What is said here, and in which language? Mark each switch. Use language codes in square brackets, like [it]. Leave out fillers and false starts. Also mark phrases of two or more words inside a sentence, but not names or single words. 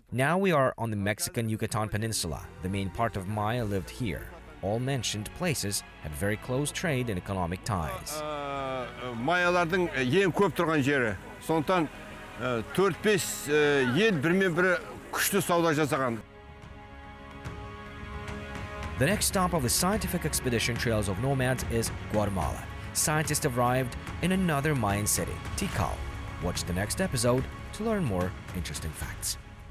[en] Now we are on the Mexican Yucatan Peninsula. The main part of Maya lived here. All mentioned places had very close trade and economic ties. [kk] Майялардың ең көп тұрған жері. Сондықтан 4-5 ел бірмен бірі күшті сауда жасаған. [en] The next stop of the scientific expedition Trails of Nomads is Guatemala. Scientists arrived in another Mayan city, Tikal. Watch the next episode to learn more interesting facts.